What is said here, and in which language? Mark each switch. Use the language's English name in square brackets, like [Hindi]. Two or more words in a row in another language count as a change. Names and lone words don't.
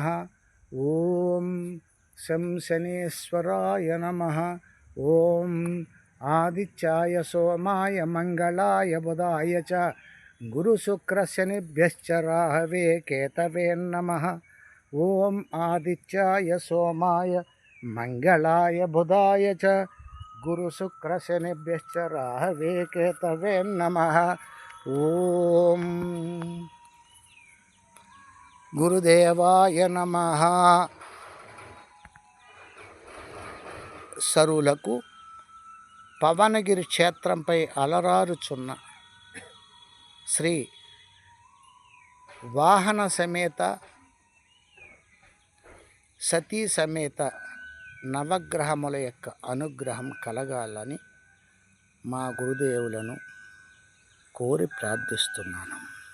[Sanskrit] ॐ शं शनीश्वराय नमः। ॐ आदित्याय सोमाय मंगलाय बुधाय च गुरुशुक्रशनिभ्यश्च राहवे केतवे नमः। ॐ आदित्याय सोमाय మంగళాయ బుధాయ చ గురుశుక్రశనిభ్యశ్చ రాహవే కేతవే నమః. ఓం గురుదేవాయ నమః. [Telugu] సరులకు పవనగిరి క్షేత్రంపై అలరారుచున్న శ్రీ వాహన సమేత సతీ సమేత నవగ్రహముల యొక్క అనుగ్రహం కలగాలని మా గురుదేవులను కోరి ప్రార్థిస్తున్నాను.